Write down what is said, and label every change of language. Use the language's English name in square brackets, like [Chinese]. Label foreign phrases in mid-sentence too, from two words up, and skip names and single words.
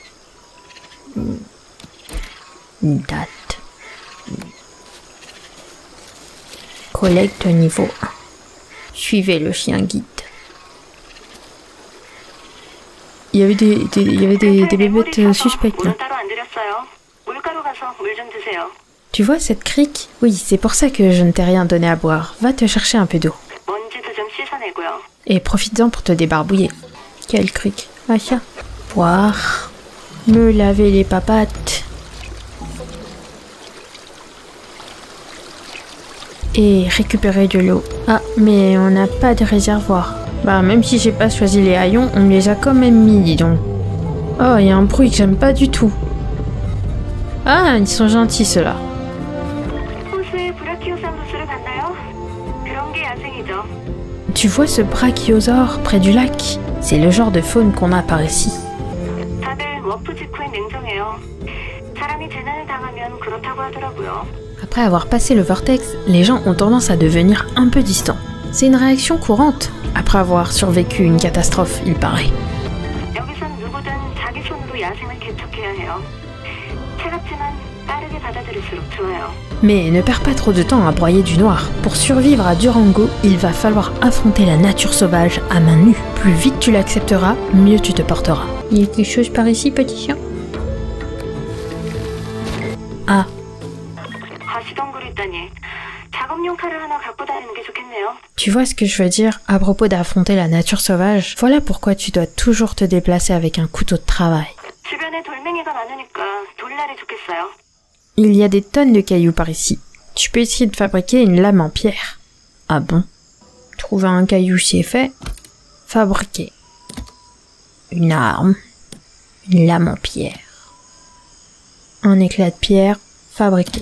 [French] Date. Collecte niveau 1. Suivez le chien guide. Il y avait des bébêtes suspectes là. [Korean] 물은 따로 안 드렸어요. 물가로 가서 물 좀 드세요. [French] Tu vois cette crique? Oui, c'est pour ça que je ne t'ai rien donné à boire. Va te chercher un peu d'eau. [Korean] 먼지도 좀 씻어내고요. [French] Et profites-en pour te débarbouiller. Quelle crique? Ah ça. Boire. Me laver les papates. Et récupérer de l'eau. Ah, mais on n'a pas de réservoir. Bah, même si j'ai pas choisi les haillons, on me les a quand même mis, dis donc. Oh, il y a un bruit que j'aime pas du tout. Ah, ils sont gentils ceux-là. [Korean] 호수에 브라키오사무스를 봤나요? 그런 게 야생이죠. [French] Tu vois ce brachiosaure près du lac? C'est le genre de faune qu'on a par ici. [Korean] 다들 워프 직후에 냉정해요. 사람이 재난을 당하면 그렇다고 하더라고요. [French] Après avoir passé le vortex, les gens ont tendance à devenir un peu distants. C'est une réaction courante, après avoir survécu une catastrophe, il paraît. [Korean] 여기선 누구든 자기 손으로 야생을 개척해야 해요. 차갑지만 빠르게 받아들일수록 좋아요. [French] Mais ne perds pas trop de temps à broyer du noir. Pour survivre à Durango, il va falloir affronter la nature sauvage à main nue. Plus vite tu l'accepteras, mieux tu te porteras. Il y a quelque chose par ici, petit chien? Ah, [Korean] 가시덩그리다니. 작업용 칼을 하나 갖고 다니는 게 좋겠네요. [French] tu vois ce que je veux dire à propos d'affronter la nature sauvage? Voilà pourquoi tu dois toujours te déplacer avec un couteau de travail. [Korean] 주변에 돌멩이가 많으니까 돌날이 좋겠어요. [French] Il y a des tonnes de cailloux par ici. Tu peux essayer de fabriquer une lame en pierre. Ah bon? Trouver un caillou, c'est fait. Fabriquer. Une arme. Une lame en pierre. Un éclat de pierre fabriqué.